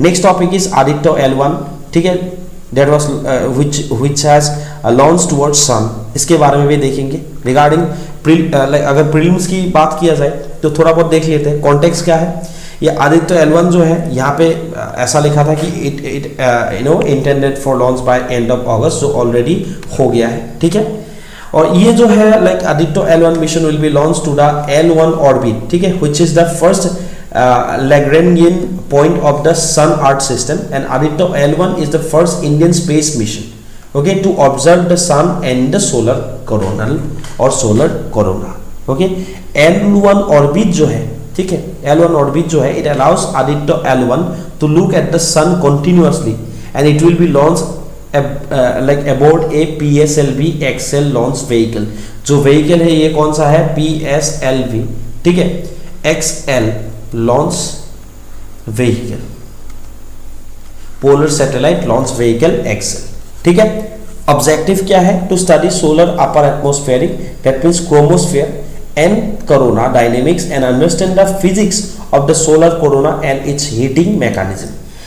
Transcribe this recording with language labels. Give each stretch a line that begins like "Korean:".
English: next topic is Aditya L1, ठीक है, that was which has launch towards sun,
Hindi: इसके बारे में भी देखेंगे। रिगार्डिंग अगर प्रीलिम्स की बात किया जाए तो थोड़ा बहुत देख लेते हैं कॉन्टेक्स्ट क्या है। ये आदित्य L1 जो है यहाँ पे ऐसा लिखा था कि
English: it intended for launch by end of August,
Hindi: जो ऑलरेडी हो गया है, ठीक है। और ये जो है
English: Like Aditya L1 mission will be launch to the L1 orbit, ठीक है, which is the first Lagrangian point of the sun earth system, and Aditya L1 is the first Indian space mission, okay, to observe the sun and the solar coronal or solar corona, okay।
Hindi: L1 orbit जो है,
English: ठीक है, L1 orbit जो है, it allows Aditya L1 to look at the sun continuously and it will be launched like aboard a PSLV XL launch vehicle।
Hindi: जो vehicle है ये कौन सा है, PSLV, ठीक है, XL launch vehicle, polar satellite launch vehicle Excel, ठीक है।
English: Objective क्या है, to study solar upper atmospheric, that means chromosphere and corona dynamics and understand the physics of the solar corona and its heating mechanism.